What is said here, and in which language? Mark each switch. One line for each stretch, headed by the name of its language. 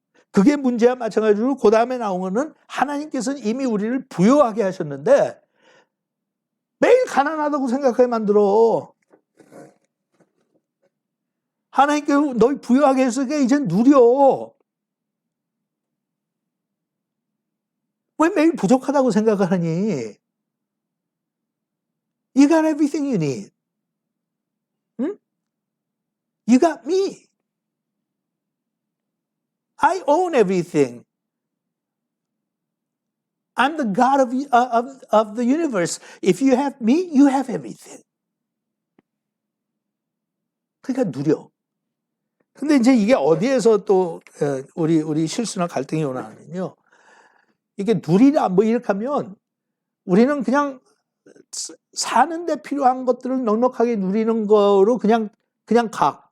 Korean: 그게 문제와 마찬가지로 그 다음에 나온 거는 하나님께서는 이미 우리를 부유하게 하셨는데 매일 가난하다고 생각하게 만들어. 하나님께서 너희 부유하게 했으니까 이제 누려. 왜 매일 부족하다고 생각을 하니?
English: You got everything you need. 응? You got me. I own everything. I'm the God of the universe. If you have me, you have everything.
Korean: 그러니까 누려. 근데 이제 이게 어디에서 또 우리 실수나 갈등이 오나면요. 이게 누리라 뭐 이렇게 하면 우리는 그냥 사는데 필요한 것들을 넉넉하게 누리는 거로 그냥 가.